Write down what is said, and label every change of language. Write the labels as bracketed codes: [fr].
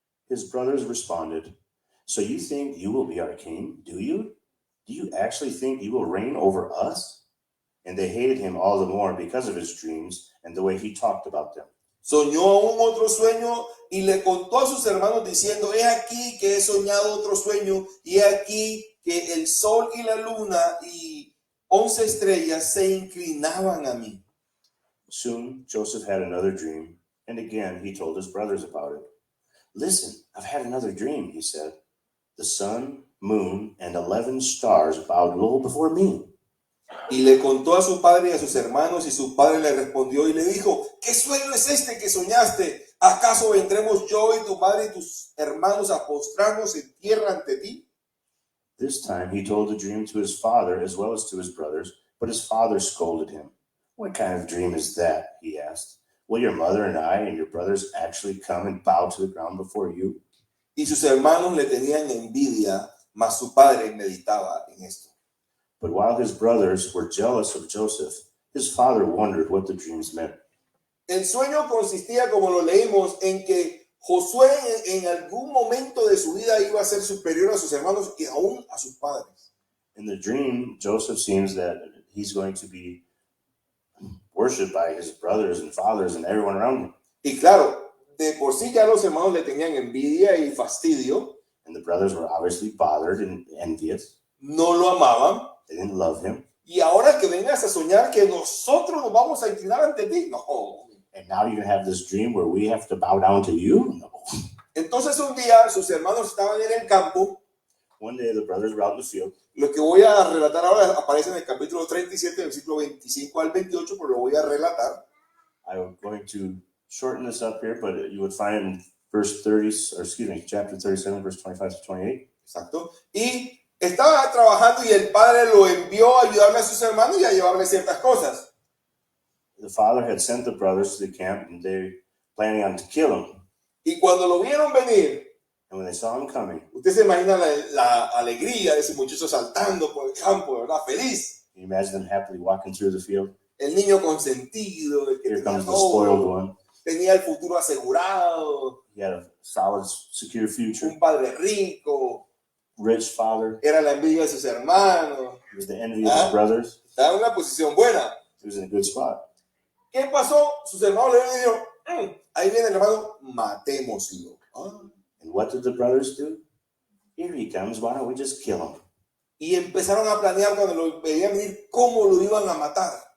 [en] His brothers responded, So you think you will be our king, do you? Do you actually think you will reign over us? And they hated him all the more because of his dreams and the way he talked about them. [es] Soñó aún otro sueño y le contó a sus hermanos diciendo, he aquí que he soñado otro sueño y he aquí que el sol y la luna y 11 estrellas se inclinaban a mí. [en] Soon Joseph had another dream, and again he told his brothers about it. Listen, I've had another dream, he said. The sun, moon, and 11 stars bowed low before me. [es] Y le contó a su padre y a sus hermanos, y su padre le respondió y le dijo, ¿qué sueño es este que soñaste? ¿Acaso vendremos yo y tu madre y tus hermanos a postrarnos en tierra ante ti? [en] This time he told the dream to his father as well as to his brothers, but his father scolded him. What kind of dream is that? He asked. Will your mother and I and your brothers actually come and bow to the ground before you? [es] Y sus hermanos le tenían envidia, mas su padre meditaba en esto. [en] But while his brothers were jealous of Joseph, his father wondered what the dreams meant. [es] El sueño consistía, como lo leímos, en que Josué en algún momento de su vida iba a ser superior a sus hermanos y aún a sus padres. [en] In the dream, Joseph seems that he's going to be worshipped by his brothers and fathers and everyone around him. [es] Y claro, de por sí ya los hermanos le tenían envidia y fastidio. [en] And the brothers were obviously bothered and envious. [es] No lo amaban. [en] They didn't love him. [es] Y ahora que vengas a soñar que nosotros nos vamos a inclinar ante ti, no. [en] And now you're going to have this dream where we have to bow down to you? No. [es] Entonces un día sus hermanos estaban en el campo. [en] One day the brothers were out in the field. [es] Lo que voy a relatar ahora aparece en el capítulo 37, versículo 25 al 28, pero lo voy a relatar. [en] I'm going to shorten this up here, but you would find it in chapter 37, verse 25 to 28. [es] Exacto. Y estaba trabajando y el padre lo envió a ayudarle a sus hermanos y a llevarle ciertas cosas. [en] The father had sent the brothers to the camp, and they were planning on to kill him. [es] Y cuando lo vieron venir, [en] And when they saw him coming, [es] usted se imagina la alegría de ese muchacho saltando por el campo, ¿verdad? Feliz. [en] can you imagine them happily walking through the field? [es] El niño consentido, el que [en] Here [es] tenía [en] comes the spoiled [es] todo, [en] one. [es] tenía el futuro asegurado, [en] He had a solid, secure future. [es] un padre rico, [en] Rich father. [es] era la envidia de sus hermanos, [en] He was the envy of his brothers. [es] estaba en una posición buena. [en] He was in a good spot. [es] ¿Qué pasó? Sus hermanos le dijeron, ahí viene el hermano, matémoslo. [en] And what did the brothers do? Here he comes. Why don't we just kill him? [es] Y empezaron a planear cuando lo veían venir cómo lo iban a matar.